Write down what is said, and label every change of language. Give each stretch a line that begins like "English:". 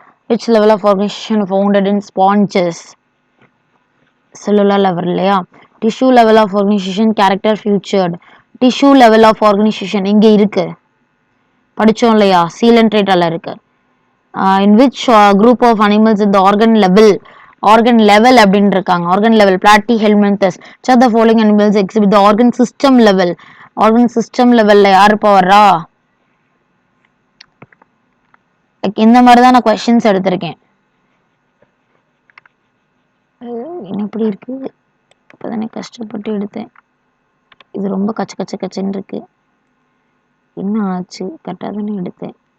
English: Which level of organization founded in sponges? Cellular level இல்லையா? Tissue level of organization, character featured. Tissue level of organization
Tamil: இங்கே இருக்கு, படிச்சோம் இல்லையா? சீலன்ட்ரேட்டால இருக்கு.
English: In which group of animals in the organ level
Tamil: அப்படின்னு இருக்காங்க.
English: Organ level Platyhelminthes. which of the following animals exhibit the organ system level?
Tamil: Organ system லெவல்ல யார் இப்போ வர்றா? இந்த மாதிரி தான் நான் கொஸ்டின்ஸ் எடுத்திருக்கேன். என்ன இப்படி இருக்கு? இப்போதானே கஷ்டப்பட்டு எடுத்தேன். இது ரொம்ப கச்சன்னு இருக்கு. என்ன ஆச்சு? கரெக்டாக தானே எடுத்தேன்.